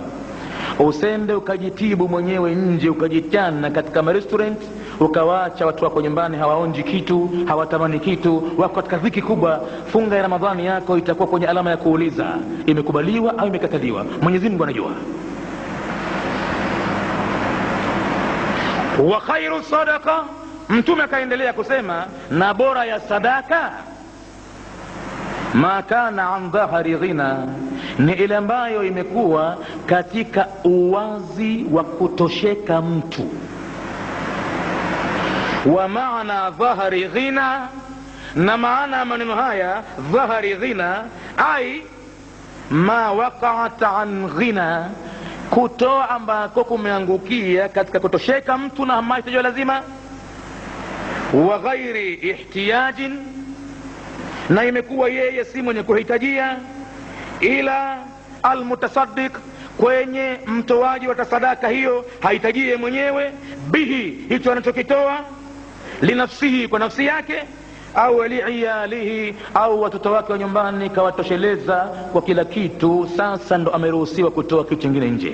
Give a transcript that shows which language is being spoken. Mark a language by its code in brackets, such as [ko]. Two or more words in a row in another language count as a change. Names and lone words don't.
[sw] Usende ukajitibu mwenyewe nje, ukajichana katika restaurant, ukawaacha watu wako nyumbani hawaonji kitu, hawatamani kitu, wako katika dhiki kubwa. Funga ya Ramadhani yako itakuwa kwenye alama ya kuuliza, imekubaliwa au imekataliwa. Mwenyezi Mungu anajua. [ar] وخير الصدقة, [sw] Mtume akaendelea kusema, na bora ya sadaka, [ar] ما كان عن ظهر غنى, [sw] ni ile ambayo imekuwa katika uwazi wa kutosheka mtu. [ar] ومعنى ظهر غنى, [sw] na maana maneno haya [ar] ظهر غنى أي ما وقعت عن غنى, [sw] kutoa ambako kumeangukia katika kutosheka mtu na mahitaji lazima. [ar] وغير احتياج, [sw] na imekuwa yeye si mwenye kuhitajia, [ar] إلى المتصدق, [sw] kwenye mtoaji wa sadaka hiyo hahitajie mwenyewe, bihi, hicho anachokitoa, linafsihi, kwa nafsi yake, au liiyalihi, au watoto wake wa nyumbani kawatosheleza kwa kila kitu, sasa ndo ameruhusiwa kutoa kitu kingine nje.